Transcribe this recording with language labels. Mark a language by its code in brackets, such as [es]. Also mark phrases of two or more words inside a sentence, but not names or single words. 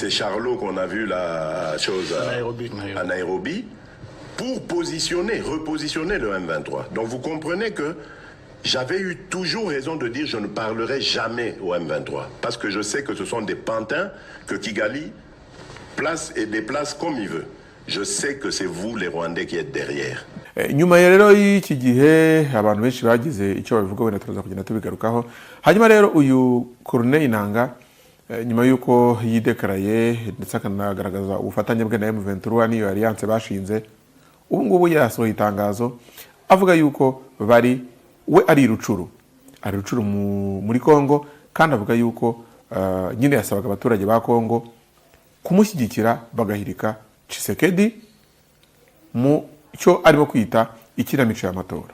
[fr] C'est Charlot qu'on a vu la chose à Nairobi pour repositionner le M23. Donc vous comprenez que j'avais eu toujours raison de dire je ne parlerai jamais au M23 parce que je sais que ce sont des pantins que Kigali place et déplace comme il veut. Je sais que c'est vous les Rwandais qui êtes derrière. [rw] Nyuma ya rero y'iki gihe abantu benshi bagize icyo babivuga wenda turaza kugenda tubigarukaho. Hanyuma rero uyu Corneille Nangaa nyuma yuko yidekaraye ndetse akanagaragaza ubufatanye bwe na M23 n'iyo alliance bashinze, ubu ngubu yasohoye itangazo avuga yuko we ari Rucuru muri Kongo, kandi avuga yuko nyine yasabaga abaturage ba Kongo kumushyigikira bagahirika Tshisekedi mu cyo arimo kwita ikinamico y'amatora.